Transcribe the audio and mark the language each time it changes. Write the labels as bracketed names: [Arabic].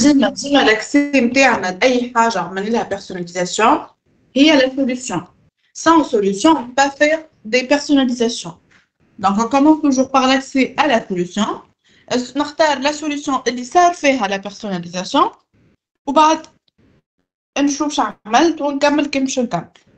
[Arabic] ديما l'accès نتاعنا لأي حاجة عملنا لها personnalisation هي la solution. [French] Sans solution, on ne peut pas faire des personnalisations. Donc, on commence toujours par l'accès à la solution. [Arabic] نختار la solution اللي صار فيها la personnalisation. وبعد نشوف شو عملت ونكمل كيف باش نكمل.